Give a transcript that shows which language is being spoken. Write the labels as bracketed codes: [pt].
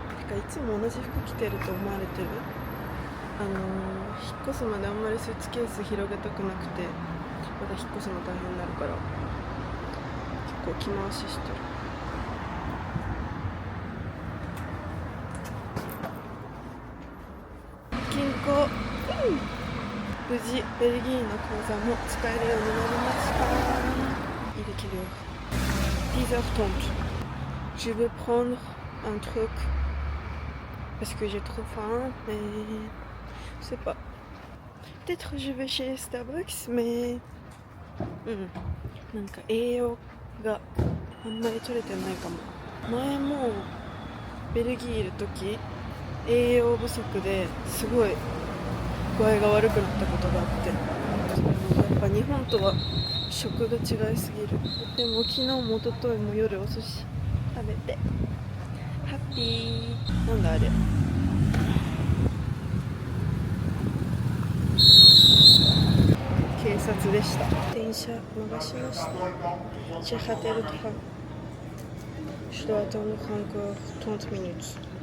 [ja] てかいつも同じ服着てると思われてる。引っ越すまであんまりスーツケース広げたくなくて、まだ引っ越すの大変になるから結構着回ししてる。銀行、無事ベルギーの口座も使えるようになりました。 [fr] Il est quelle heure? 10h30. Je veux prendre un truc parce que j'ai trop faim, mais je sais pas. Peut-être je vais chez Starbucks, mais [ja] なんか栄養があんまり取れてないかも。前もベルギーいる時栄養不足ですごい具合が悪くなったことがあって、やっぱ日本とは食が違いすぎる。でも昨日も一昨日も夜お寿司食べてハッピー。なんだあれ、警察でした。電車逃しました。 [fr] J'ai raté le train. Je dois attendre encore 30 minutes.